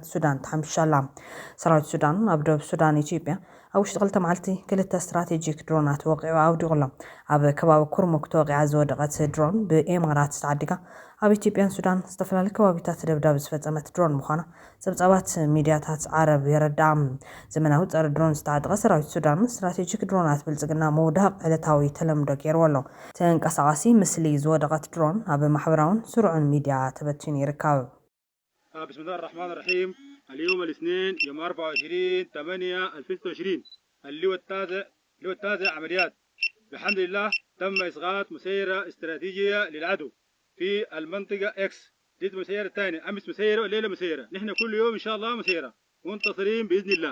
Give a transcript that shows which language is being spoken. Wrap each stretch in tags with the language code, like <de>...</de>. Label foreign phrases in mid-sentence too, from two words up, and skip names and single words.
<ti>ሱዳን ተሓምሻላ ሰራዊት ሱዳን ኣብ ደቡብ ሱዳን ኢትዮጵያ ኣብ ውሽጢ 2 መዓልቲ 2 ስትራቴጂክ ድሮናት ወቂዑ ኣውዲቑሎም ኣብ ከባቢ ኩርሙክ ተወቂዓ ዝወደቐት ድሮን ብኤማራት ተዓዲጋ ኣብ ኢትዮጵያን ሱዳን ዝተፈላለዩ ከባቢታት ደብዳብ ዝፈጸመት ድሮን ምዃና ጸብጻባት ሚድያታት ዓረብ የረድኣ ዘመናዊ ጸረ ድሮን ዝተዓጠቐ ሰራዊት ሱዳን ስትራቴጂክ ድሮናት ብልጽግና መውዳቕ ዕለታዊ ተለምዶ ገይርዎ ኣሎ ተንቀሳቓሲ ምስሊ ዝወደቐት ድሮን ኣብ ማሕበራውን ስሩዕን ሚድያ ተበቲኑ ይርከብ</ti> <ar>بسم الله الرحمن الرحيم اليوم الاثنين يوم 24/8/2026 اللي هو التاسع عمليات بحمد الله تم إسقاط مسيرة استراتيجية للعدو في المنطقة إكس دي مسيرة الثانية أمس مسيرة والليلة مسيرة نحن كل يوم إن شاء الله مسيرة منتصرين بإذن الله</ar>